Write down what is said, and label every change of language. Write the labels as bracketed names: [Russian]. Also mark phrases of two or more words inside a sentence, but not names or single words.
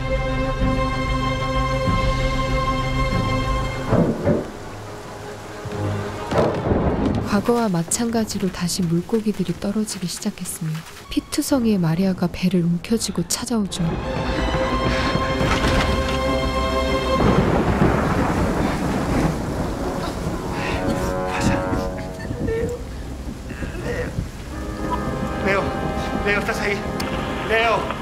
[Korean] 과거와 마찬가지로 다시 물고기들이 떨어지기 시작했으며 피투성이의 마리아가 배를 움켜쥐고 찾아오죠. [Spanish] Leo, ¿estás ahí? Leo.